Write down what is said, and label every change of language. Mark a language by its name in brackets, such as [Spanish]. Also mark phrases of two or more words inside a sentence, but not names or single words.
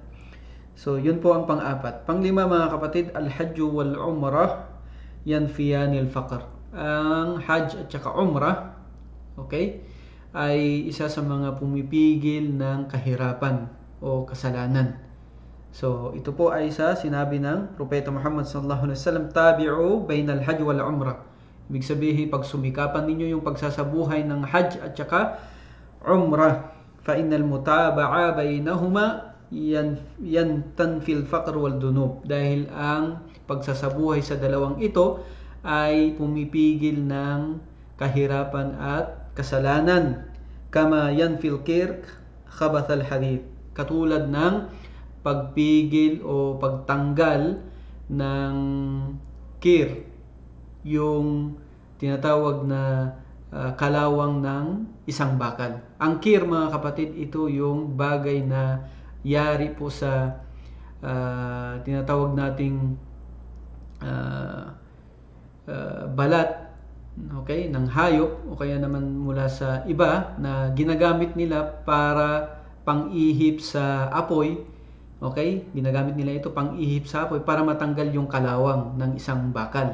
[Filipino] So yun po ang pang-apat. Pang-lima mga kapatid, [Arabic] الحج والعمرة ينفيان الفقر. [Filipino] Ang hajj at saka umrah, okay, ay isa sa mga pumipigil ng kahirapan o kasalanan. So ito po ay sa sinabi ng Propeta Muhammad [Arabic] صلى الله عليه وسلم, تابعوا بين الحج والعمرة. [Filipino] Ibig sabihin, pagsumikapan ninyo yung pagsasabuhay ng hajj at saka umrah, [Arabic] فإن المتابعة بينهما ينفي الفقر والذنوب. [Filipino] Dahil ang pagsasabuhay sa dalawang ito ay pumipigil ng kahirapan at kasalanan. [Arabic] كما ينفي الكير خبث الحديد, [Filipino] katulad ng pagpigil o pagtanggal ng kir, yung tinatawag na kalawang ng isang bakal. Ang kir mga kapatid, ito yung bagay na yari po sa tinatawag nating balat, okay, ng hayop o kaya naman mula sa iba, na ginagamit nila para pang-ihip sa apoy, okay, ginagamit nila ito pang-ihip sa apoy para matanggal yung kalawang ng isang bakal.